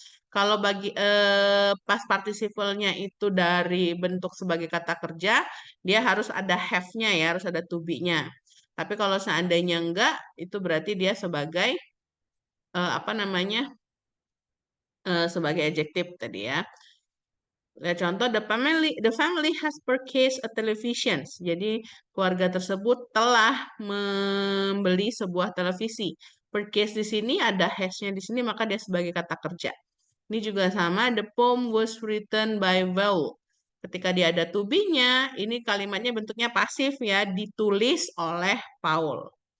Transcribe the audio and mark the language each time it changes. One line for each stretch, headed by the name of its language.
Indonesian: Kalau past participle-nya itu dari bentuk sebagai kata kerja, dia harus ada have-nya ya, harus ada to be-nya. Tapi kalau seandainya enggak, itu berarti dia sebagai apa namanya? Sebagai adjektif tadi ya. Lihat contoh,
English: the family has purchased a television.
Indonesian: Jadi keluarga tersebut telah membeli sebuah televisi. Purchase di sini ada has-nya di sini maka dia sebagai kata kerja. Ini juga sama,
English: the poem was written by Vowel.
Indonesian: Ketika dia ada to be-nya, ini kalimatnya bentuknya pasif ya, ditulis oleh Paul.